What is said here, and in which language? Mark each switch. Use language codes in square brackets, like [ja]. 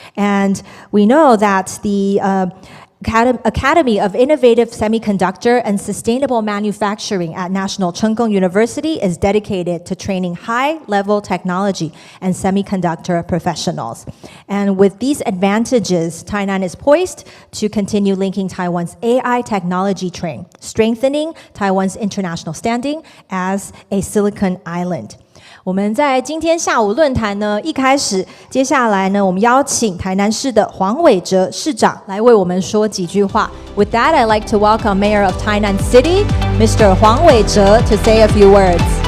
[en] And we know that the Academy of Innovative Semiconductor and Sustainable Manufacturing at National Cheng Kung University is dedicated to training high-level technology and semiconductor professionals. And with these advantages, Tainan is poised to continue linking Taiwan's AI technology train, strengthening Taiwan's international standing as a Silicon Island. [zh] 我们在今天下午论坛呢，一开始，接下来呢，我们邀请台南市的黄伟哲市长来为我们说几句话。 [en] With that, I'd like to welcome Mayor of Tainan City, Mr. 黄伟哲, to say a few words.